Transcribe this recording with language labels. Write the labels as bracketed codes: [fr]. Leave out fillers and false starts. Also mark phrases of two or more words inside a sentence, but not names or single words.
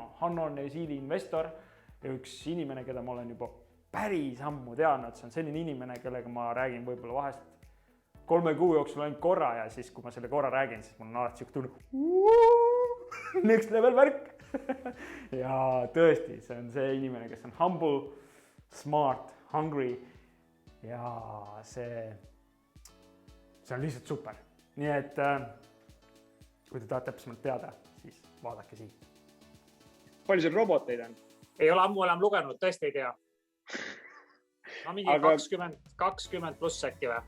[et] Hanno on Neusiili investor ja üks inimene, keda ma olen juba päris ammu teadnud. See on selline inimene, kellega ma räägin võib-olla vahest 3 kuu jooksul ainult korra ja siis, kui ma selle korra räägin, siis mul on alati siuke tunne [en] next level [et] värk. Ja tõesti, see on see inimene, kes on [en] humble, smart, hungry [et] ja see on lihtsalt super. Nii et kui te tahate täpsemalt teada, siis vaadake siin. Palju sul roboteid on? Ei ole ammu enam lugenud, tõesti ei tea. No mingi 20 pluss äkki või?